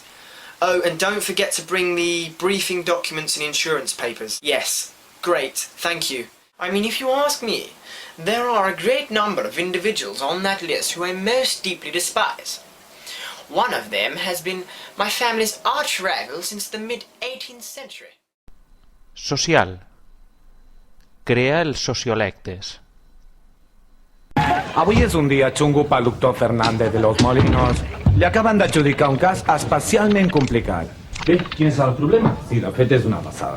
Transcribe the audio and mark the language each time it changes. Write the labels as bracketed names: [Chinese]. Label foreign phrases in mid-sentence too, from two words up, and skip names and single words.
[English] Oh, and don't forget to bring the briefing documents and insurance papers. Yes, great, thank you. I mean, if you ask me, there are a great number of individuals on that list who I most deeply despise. One of them has been my family's arch rival since the mid-18th century. [Catalan] Social. Crea els sociolectes. Avui és un dia xungo pel doctor Fernández de los Molinos. Li acaben d'adjudicar un cas especialment complicat. Bé, quin és el problema? Sí, de fet és una passada.